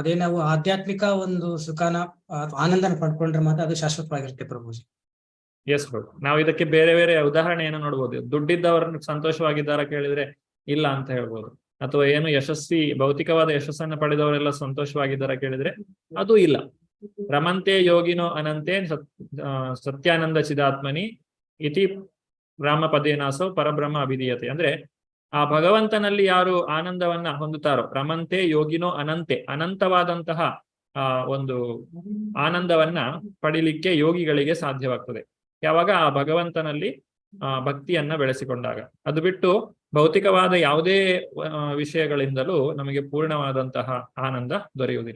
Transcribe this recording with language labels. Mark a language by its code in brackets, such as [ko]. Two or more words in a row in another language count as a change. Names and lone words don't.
[kn] ಅದೇ ನಾವು ಆಧ್ಯಾತ್ಮಿಕ ಒಂದು ಸುಖನ ಆನಂದನ ಪಡ್ಕೊಂಡ್ರೆ ಮಾತ್ರ ಅದು ಶಾಶ್ವತವಾಗಿರುತ್ತೆ ಪ್ರಭುಜಿ. ಎಸ್ ಪ್ರಭು. ನಾವು ಇದಕ್ಕೆ ಬೇರೆ ಬೇರೆ ಉದಾಹರಣೆಯನ್ನು ನೋಡ್ಬೋದು. ದುಡ್ಡಿದ್ದವರನ್ನು ಸಂತೋಷವಾಗಿದ್ದಾರ ಕೇಳಿದ್ರೆ ಇಲ್ಲ ಅಂತ ಹೇಳ್ಬೋದು. ಅಥವಾ ಏನು ಯಶಸ್ವಿ ಭೌತಿಕವಾದ ಯಶಸ್ಸನ್ನು ಪಡೆದವರೆಲ್ಲ ಸಂತೋಷವಾಗಿದ್ದಾರ ಕೇಳಿದ್ರೆ ಅದು ಇಲ್ಲ. [sa] ರಮಂತೆ ಯೋಗಿನೋ ಅನಂತೆ ಸತ್ಯಾನಂದ ಚಿದಾತ್ಮನಿ ಇತಿ ರಾಮ ಪದೇನಾಸೋ ಪರಬ್ರಹ್ಮ ಅಭಿಧೀಯತೆ. [kn] ಅಂದ್ರೆ ಆ ಭಗವಂತನಲ್ಲಿ ಯಾರು ಆನಂದವನ್ನ ಹೊಂದುತ್ತಾರೋ, [sa] ರಮಂತೆ ಯೋಗಿನೋ ಅನಂತೆ, [kn] ಅನಂತವಾದಂತಹ ಒಂದು ಆನಂದವನ್ನ ಪಡಿಲಿಕ್ಕೆ ಯೋಗಿಗಳಿಗೆ ಸಾಧ್ಯವಾಗ್ತದೆ ಯಾವಾಗ ಆ ಭಗವಂತನಲ್ಲಿ ಭಕ್ತಿಯನ್ನ ಬೆಳೆಸಿಕೊಂಡಾಗ. ಅದು ಬಿಟ್ಟು ಭೌತಿಕವಾದ ಯಾವುದೇ ವಿಷಯಗಳಿಂದಲೂ ನಮಗೆ ಪೂರ್ಣವಾದಂತಹ ಆನಂದ ದೊರೆಯುವುದಿಲ್ಲ.